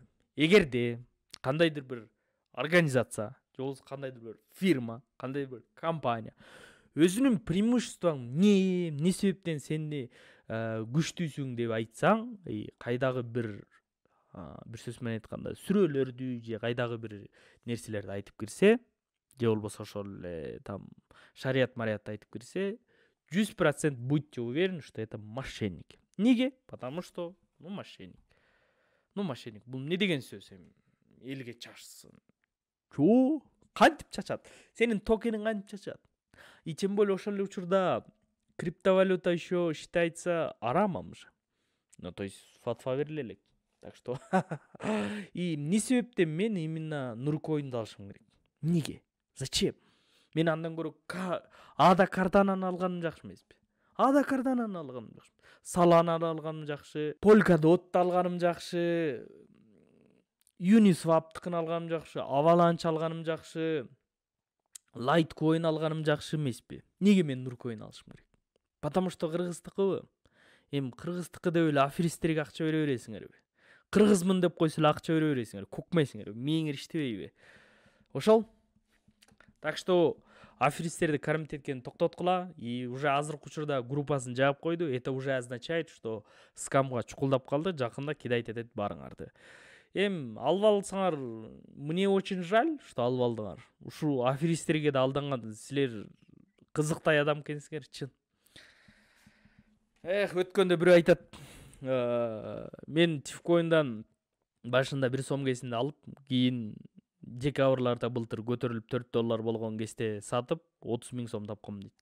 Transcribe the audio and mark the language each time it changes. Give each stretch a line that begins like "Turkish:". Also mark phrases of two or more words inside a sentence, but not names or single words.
Kyrgyz: Эгерде кандайдыр бир организация, кандайдыр бир фирма, кандайдыр бир компания өзүнүн преимуществоң эмне себептен сени күчтүүсүң деп айтсаң, кайдагы бир сөз менен айтканда сүрөлөрдү же кайдагы бир нерселерди айтып кирсе, же болбосо ошол эле там шарият-мариятты айтып кирсе, 100%
Russian: будьте уверены, что это мошенник. Неге? Потому что, мошенник. Мошенник.
Kyrgyz: Бул эмне деген сөз? Элге чачсын. Чо? Кантип чачат? Сенин токениң кантип чачат?
Russian: И тем более
Kyrgyz: ошол эле учурда криптовалюта
Russian: еще считается арамом
Kyrgyz: же.
Russian: Ну, то есть
Kyrgyz: фатва бериле элек.
Russian: Так что и
Kyrgyz: эмне себептен мен именно Нуркоинди алышым керек? Неге? Зачем? Мен андан көрө Ада Кардананы алганым жакшы эмеспи? Ада Кардананы алганым жакшы. Салананы алганым жакшы. Polkadot'ты алганым жакшы. Uniswap'тыкын алганым жакшы. Avalanche алганым жакшы. Litecoin алганым жакшы эмеспи? Неге мен Нуркоин алышым керек?
Russian: Потому что
Kyrgyz: кыргыздыкыбы? Кыргыздыкы деп эле аферисттерге акча бере бересиңерби? кыргызмын деп койсо эле акча бере бересиңер, көкмейсиңер, мээңер иштебейби? Ошол. Так что аферисттерди комитеткени токтоткула,
Russian: и уже
Kyrgyz: азыркы учурда группасын жаап койду.
Russian: Это уже означает, что
Kyrgyz: скамга чукулдап калды, жакында кидайт этет баарыңарды. Алып алсаңар,
Russian: мне очень жаль, что
Kyrgyz: алып алдыңар. Ушул аферисттерге да алданган, силер кызыктай адам экенсиңер, чын. Өткөндө бирөө айтат, мен Тифкоиндан башында 1 сом кезинде алып, кийин декабрларда былтыр көтөрүлүп $4 болгон кезде сатып 30.000 сом тапкам дейт.